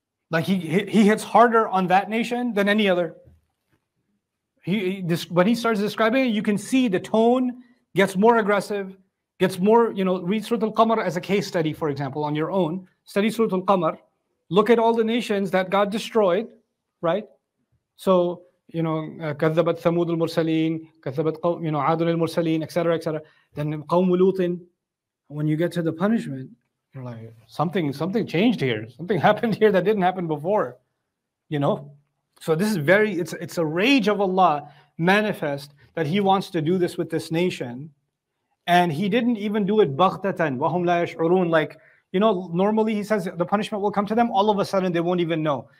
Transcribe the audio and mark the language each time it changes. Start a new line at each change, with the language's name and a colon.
English: Like he hits harder on that nation than any other. When he starts describing it, you can see the tone gets more aggressive, gets more, read Surah Al-Qamar as a case study, for example, on your own. Study Surah Al-Qamar. Look at all the nations that God destroyed, right? So,
Arabic: كذبت ثمود المرسلين, كذبت عاد المرسلين,
English: etc., etc. Then قوم لوط, when you get to the punishment, you're like, something changed here. Something happened here that didn't happen before. So this is it's a rage of Allah manifest that He wants to do this with this nation. And He didn't even do it baghtatan,
Arabic: وَهُمْ لَا يَشْعُرُونَ,
English: like, normally He says the punishment will come to them, all of a sudden they won't even know.